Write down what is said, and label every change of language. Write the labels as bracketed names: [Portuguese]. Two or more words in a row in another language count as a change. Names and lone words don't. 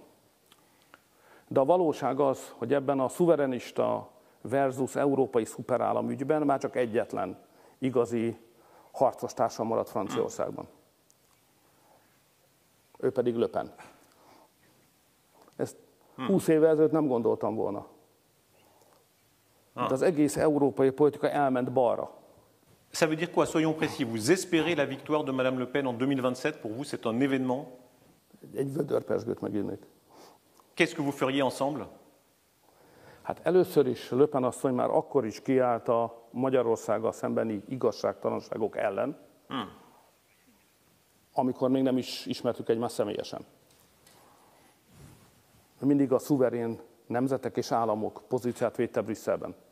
[Hungarian] De a valóság az, hogy ebben a szuverenista versus európai szuperállam ügyben már csak egyetlen igazi harcos társam maradt Franciaországban. Ő pedig Le Pen. Ezt 20 évvel ezelőtt nem gondoltam volna. De az egész európai politika elment balra. [French] Ça veut dire quoi? Soyons précis. Vous espérez la victoire de Madame Le Pen en 2027? Pour vous, c'est un événement? [Hungarian] Egy vödörpesgőt megírnék. [French] Qu'est-ce que vous feriez ensemble? [Hungarian] Hát először is Le Pen asszony már akkor is kiállt a Magyarországgal szembeni igazságtalanságok ellen, amikor még nem is ismertük egymást személyesen. Mindig a szuverén nemzetek és államok pozíciát védte Brüsszelben.